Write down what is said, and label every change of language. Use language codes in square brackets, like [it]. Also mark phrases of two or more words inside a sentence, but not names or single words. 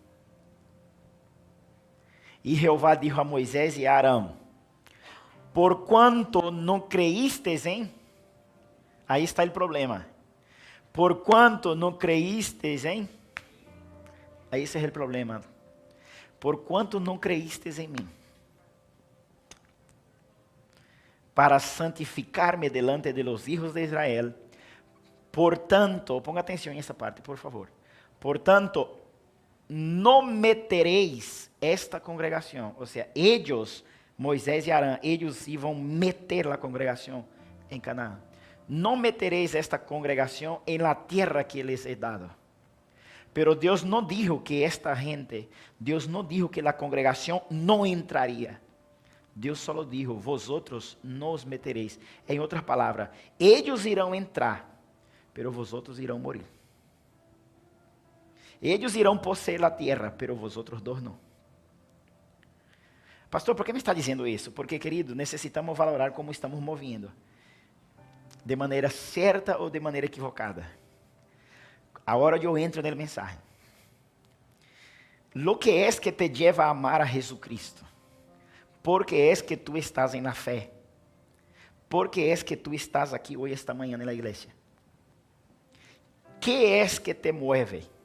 [pt] E Jeová dijo a Moisés e a Arão: por quanto não creístes em... Aí está o problema. Por quanto não creístes em... Aí esse é o problema. Por quanto não creístes em mim, para santificar-me [es] delante de los hijos de Israel, [pt] portanto, ponga atenção nessa parte, por favor. Portanto, não metereis esta congregação, ou seja, eles, Moisés e Arão, eles iam meter a congregação em Canaã. Não metereis esta congregação em [es] la tierra que les he dado. [pt] Pero Deus não dijo que esta gente, Deus não dijo que a congregação não entraria. Deus só [es] dijo, vosotros [pt] não os metereis. Em outras palavras, eles irão entrar, [es] pero vosotros [pt] irão morir. Eles irão possuir a terra, [es] pero vosotros [pt] dois não. Pastor, por que me está dizendo isso? Porque, querido, necessitamos valorar como estamos movendo. De maneira certa ou de maneira equivocada. Agora eu entro no mensaje. [es] Lo que es que te lleva a amar a Jesucristo? Porque es que tú estás en la fe. Porque es que tú estás aquí hoy, esta mañana en la iglesia. ¿Qué es que te mueve?